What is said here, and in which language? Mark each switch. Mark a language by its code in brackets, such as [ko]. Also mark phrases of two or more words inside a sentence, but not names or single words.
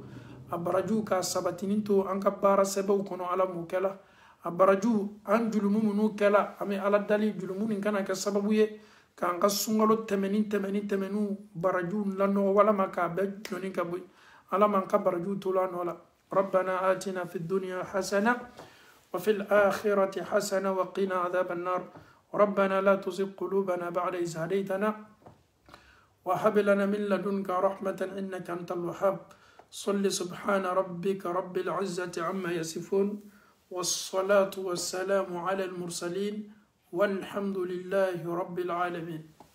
[bm] a baraju ka sabatini to an ka baara sɛbɛnw kɔnɔ ala m'o kɛla a baraju an julumu minnu kɛla an bɛ ala dali julumu nin kana kɛ sababu ye k'an ka sunkalo tɛmɛni baraju lanɔgɔ walama k'a bɛɛ jɔni ka bɔ ala m'an ka baraju to la nɔ la [ar] ربنا آتنا في الدنيا حسنة وفي الآخرة حسنة وقنا عذاب النار ربنا لا تزغ قلوبنا بعد إذ هديتنا وهب لنا من لدنك رحمة إنك أنت الوهاب صل سبحان ربك رب العزة عما يصفون والصلاة والسلام على المرسلين والحمد لله رب العالمين.